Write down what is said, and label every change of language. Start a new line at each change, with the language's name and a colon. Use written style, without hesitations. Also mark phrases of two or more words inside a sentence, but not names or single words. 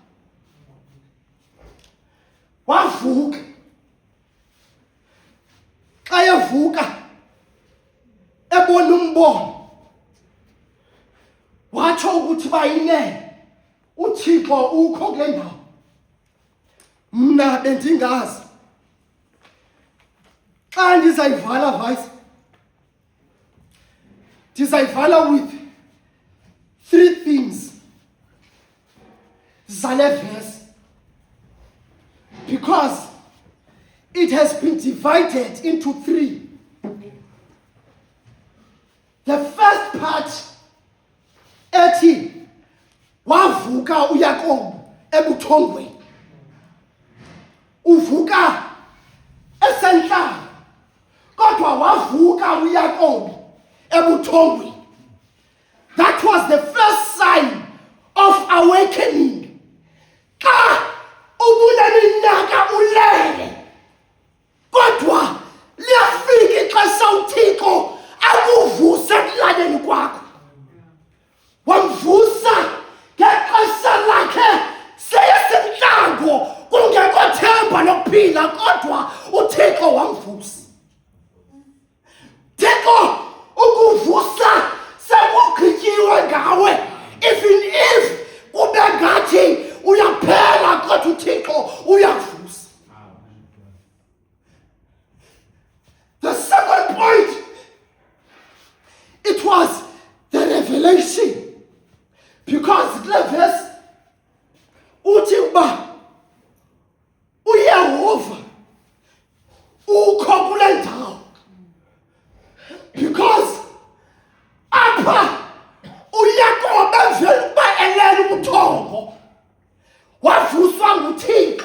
Xhosa: Wavuka, xa evuka ebona umbono watsho ukuthi bayinene uThixo ukho kule ndawo. Mna bendingazi. Xa ndizayivala vice, ndizayivala
English: with 3 things zale verse, because it has been divided into 3. The first part
Xhosa: ethi wavuka uYakobo ebuthongweni, uvuka esenhlala kodwa wavuka uYakobo ebuthongweni.
English: That was the first sign of awakening.
Xhosa: Xa ubuneminyaka ulele kodwa liyafika ixesha uThixo akuvuse ekulaleni kwakho. Wamvusa ngexesha lakhe seyesemhlango, kungekho themba lokuphila, kodwa uThixo wamvusa. Thixo ukuvusa sekugqityiwe ngawe,
English: even if
Xhosa: kube ngathi uyaphela, kodwa uThixo uyavusa.
English: The second point, it was the revelation.
Xhosa: Because kule verse uthi uba uYehova ukho kule ndawo. Because apha uYakobo evela uba elele ubuthongo, wavuswa nguThixo.